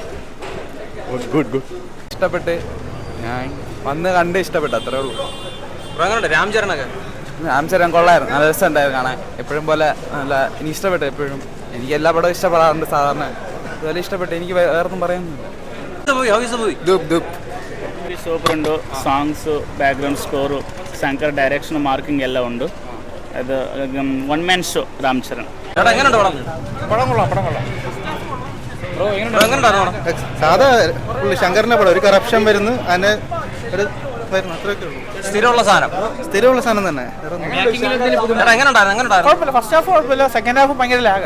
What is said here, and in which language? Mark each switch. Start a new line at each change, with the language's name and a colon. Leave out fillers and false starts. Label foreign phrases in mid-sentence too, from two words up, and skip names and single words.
Malayalam: ഗുഡ് ഇഷ്ടപ്പെട്ട് ഞാൻ വന്ന് കണ്ട് ഇഷ്ടപ്പെട്ടു, അത്രേ ഉള്ളൂ. എങ്ങനെയുണ്ട് രാംചരണൊക്കെ? രാംചരൻ കൊള്ളായിരുന്നു, നല്ല രസമുണ്ടായിരുന്നു കാണാൻ. എപ്പോഴും പോലെ നല്ല എനിക്ക് ഇഷ്ടപ്പെട്ടു. എപ്പോഴും എനിക്ക് എല്ലാ പടവും ഇഷ്ടപ്പെടാറുണ്ട് സാധാരണ, അതുപോലെ ഇഷ്ടപ്പെട്ടു. എനിക്ക് വേറൊന്നും പറയാനൊന്നുമില്ല.
Kannada: ಸೂಪರ್ ಉಂಟು. ಸಾಂಗ್ಸು,
English: background score,
Kannada: ಶಂಕರ್
English: direction marking
Kannada: ಎಲ್ಲ ಉಂಟು. ಅದು
English: one man show
Kannada: ರಾಮ್ಚರಣ್.
Malayalam: സാധാ ശങ്കറിന്റെ പടം, ഒരു കറപ്ഷൻ വരുന്നു, അതിന്റെ ഒരു സ്ഥിരമുള്ള സാധനം തന്നെ.
English: first half
Malayalam: കുഴപ്പമില്ല,
English: second half
Malayalam: ഭയങ്കര ലാഗ്.